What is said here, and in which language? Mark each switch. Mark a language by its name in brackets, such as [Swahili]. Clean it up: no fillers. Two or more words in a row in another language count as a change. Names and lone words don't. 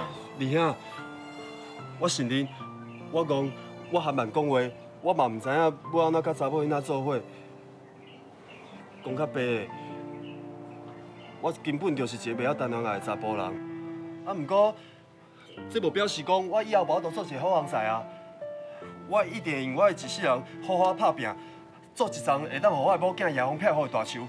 [Min Nan Chinese] 二兄，我承认，我戆，我还慢讲话，我嘛毋知影要安怎甲查某囡仔做伙。讲较白的，我根本就是一个袂晓谈恋爱的查甫人。啊，毋过，这无表示讲我以后无法度做一个好人婿啊！我一定会用我的一世人好好打拼，做一桩会当互我的某囝夜风漂好的大树。